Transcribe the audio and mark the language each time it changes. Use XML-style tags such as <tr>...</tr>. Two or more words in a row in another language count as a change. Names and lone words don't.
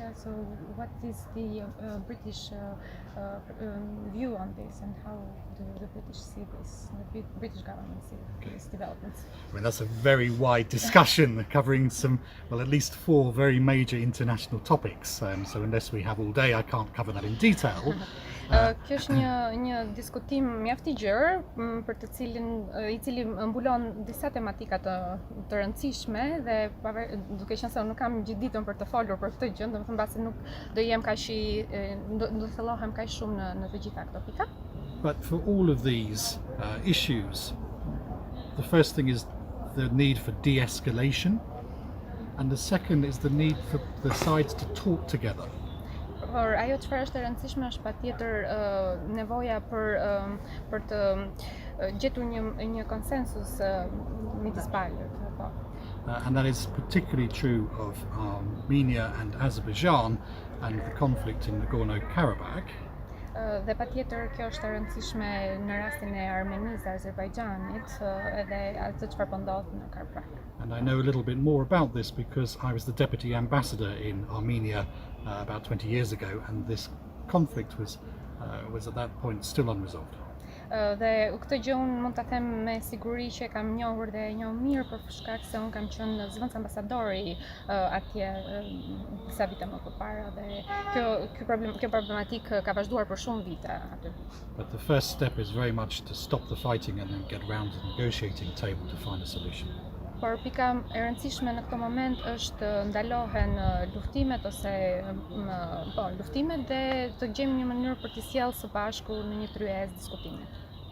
<en>So what is the British view on this, and how do the British see this, the British government see these developments? I mean, that's a very wide discussion covering at least 4 very major international topics. So unless we have all day, I can't cover that in detail.</en> <sq>Kjo është një diskutim mjaft i gjerë për të i cili mbulon disa tematika të rëndësishme dhe duke qenë se unë nuk kam gjithë ditën për të folur për këtë gjë, domethënë mbasi nuk do jem do thellohem kaq shumë në të gjitha këto pika.</sq> <en>But for all of these issues, the first thing is the need for de-escalation, and the second is the need for the sides to talk together.</en> <sq>Por ajo çfarë është e rëndësishme është patjetër nevoja për të gjetur një konsensus midis palëve.</sq> <en>And that is particularly true of Armenia and Azerbaijan and the conflict in Nagorno-Karabakh.</en> <sq>Dhe patjetër kjo është e rëndësishme në rastin e Armenisë dhe Azerbajxhanit edhe atë çfarë po ndodh në Karabakh.</sq> <en>And I know a little bit more about this because I was the deputy ambassador in Armenia about 20 years ago, and this conflict was at that point still unresolved.</en> <sq>Dhe këtë gjë unë mund ta them me siguri që e kam njohur dhe e njoh mirë për shkak se unë kam qenë zëvendës ambasadori atje disa vite më përpara dhe kjo problematikë ka vazhduar për shumë vite aty.</sq> <en>But the first step is very much to stop the fighting and then get round to the negotiating table to find a solution.</en> <sq>Por pika e rëndësishme në këtë moment është ndalohen luftimet ose luftimet dhe të gjejmë një mënyrë për të sjellë së bashku në një tryezë diskutime.</sq>